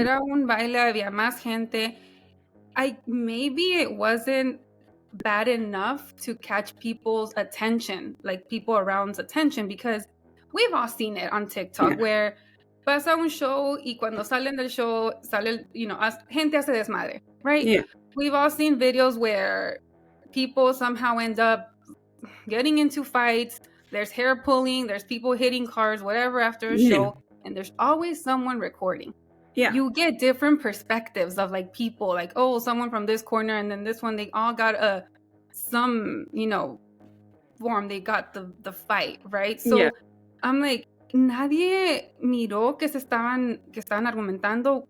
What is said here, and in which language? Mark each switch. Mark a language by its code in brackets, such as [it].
[es] Era un baile, había más gente. [en] Maybe it wasn't bad enough to catch people's attention, like people around's attention, because we've all seen it on TikTok, where [es] pasa un show y cuando salen del show sale, gente hace desmadre, [en] right? Yeah. We've all seen videos where people somehow end up getting into fights. There's hair pulling, there's people hitting cars, whatever, after a show, and there's always someone recording. Yeah. You get different perspectives of like people, like, oh, someone from this corner, and then this one, they all got some form, they got the fight, right? So I'm like, [es] nadie miró que estaban argumentando.